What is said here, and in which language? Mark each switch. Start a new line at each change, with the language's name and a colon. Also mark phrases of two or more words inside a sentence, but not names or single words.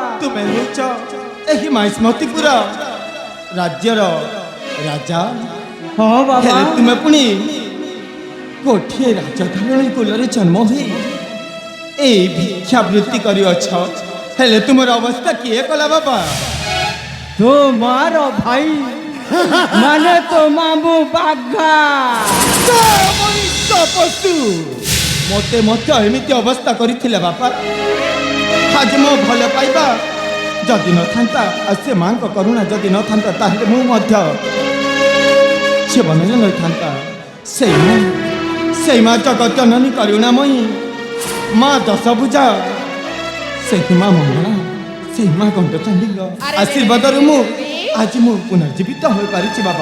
Odia: ତୁମେ ହେଉଛ ଏହି ମାଇସ୍ମତିପୁର ରାଜ୍ୟର ରାଜା। ହଁ ବାବା। ହେଲେ ତୁମେ ପୁଣି ଗୋଟିଏ ରାଜଧାରଣୀ କୁଳରେ ଜନ୍ମ ହୋଇ ଏଇ ଭିକ୍ଷାବୃତ୍ତି କରିଅଛ। ହେଲେ ତୁମର ଅବସ୍ଥା କିଏ କଲା ବାବା?
Bangla: তোমার ভাই মানে তো মামু বাঘা।
Odia: ପଶୁ ମୋତେ ମଧ୍ୟ ଏମିତି ଅବସ୍ଥା କରିଥିଲେ ବାପା। ଆଜି ମୋ ଭଲ ପାଇବା ଯଦି ନଥାନ୍ତା ଆଉ ସେ ମାଙ୍କ କରୁଣା ଯଦି ନଥାନ୍ତା ତାହେଲେ ମୁଁ ମଧ୍ୟ ଜୀବନରେ ରହିଥାନ୍ତା। ସେଇ ମା ଜଗତ ଜନନୀ କରୁଣାମୟୀ, ମା ଦଶଭୁଜା, ସେହି ମା ମଙ୍ଗଳା, ସେହି ମା ଗଣ୍ଡଚଣ୍ଡୀଙ୍କ ଆଶୀର୍ବାଦରୁ ମୁଁ ଆଜି ମୁଁ ପୁନର୍ଜୀବିତ ହୋଇପାରିଛି ବାବା।